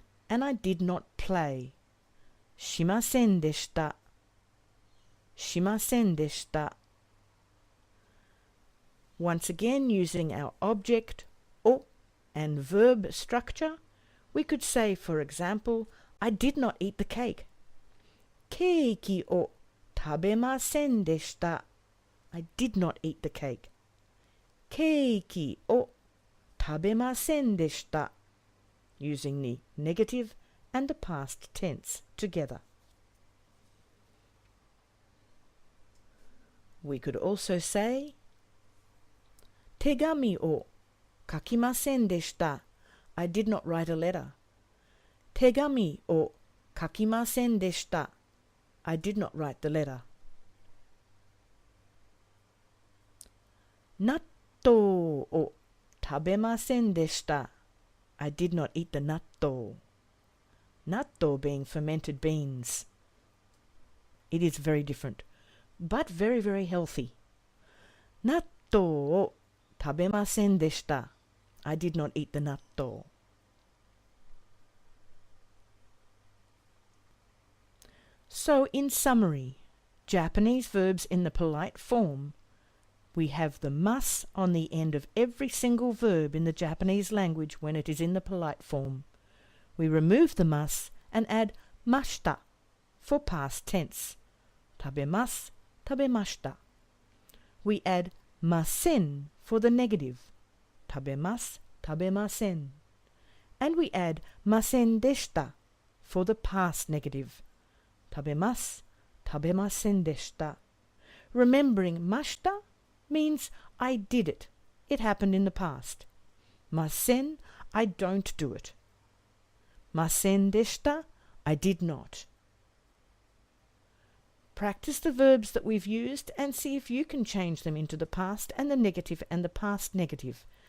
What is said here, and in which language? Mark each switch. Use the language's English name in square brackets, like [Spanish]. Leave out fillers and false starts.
[English] And I did not play [Japanese] しませんでした. しませんでした. [English] Once again, using our object を and verb structure, we could say, for example, I did not eat the cake. [Japanese] ケーキを食べませんでした. [English] I did not eat the cake. [Japanese] ケーキを食べませんでした. [English] Using the negative and the past tense together. We could also say [Japanese] 手紙を書きませんでした. [English] I did not write a letter. [Japanese] 手紙を書きませんでした. [English] I did not write the letter. [Japanese] 納豆を食べませんでした. [English] I did not eat the 納豆. 納豆 being fermented beans. It is very different, but very, very healthy. [Japanese] 納豆を食べませんでした. [English] I did not eat the 納豆. So, in summary, Japanese verbs in the polite form, we have the mas on the end of every single verb in the Japanese language when it is in the polite form. We remove the mas and add mashita for past tense. [Japanese] 食べます, 食べました. [English] We add masen for the negative. [Japanese] 食べます, 食べません. [English] And we add masen deshita for the past negative. [Japanese] 食べます, 食べませんでした. [English] Remembering mashita means I did it. It happened in the past. Masen, I don't do it. Masen deshita, I did not. Practice the verbs that we've used and see if you can change them into the past and the negative and the past negative.